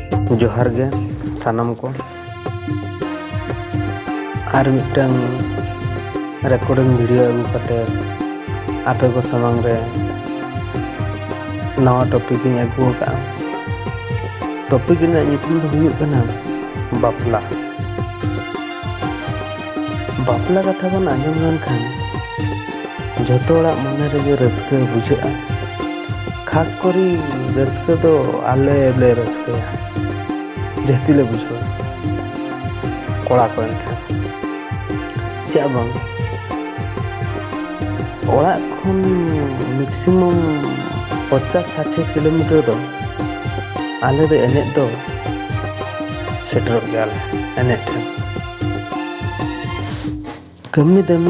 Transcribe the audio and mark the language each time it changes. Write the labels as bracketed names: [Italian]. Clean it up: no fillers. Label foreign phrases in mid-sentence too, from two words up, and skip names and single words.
[Santali] जोहार गे सानम को और मिटन [English] recording video [Santali] अगू कते आपे को समांग रे नवा टॉपिक इन अगू का टॉपिक इन ᱧᱩᱛᱩᱢ ᱫᱚ ᱦᱩᱭᱩᱜ ᱠᱟᱱᱟ बापला बापला कथा बन आंजम लेनखान जतो हड़ा मने रे रस्के बुझागा खास करी रस्के दो आले ले रस्के जहती ले बुझो कोड़ा को एंथे चा बांग ओड़ा खन मैक्सिमम 50-60 किलोमीटर दो आले दो एने दो सेटर गयाले एने ठेन कमी दमी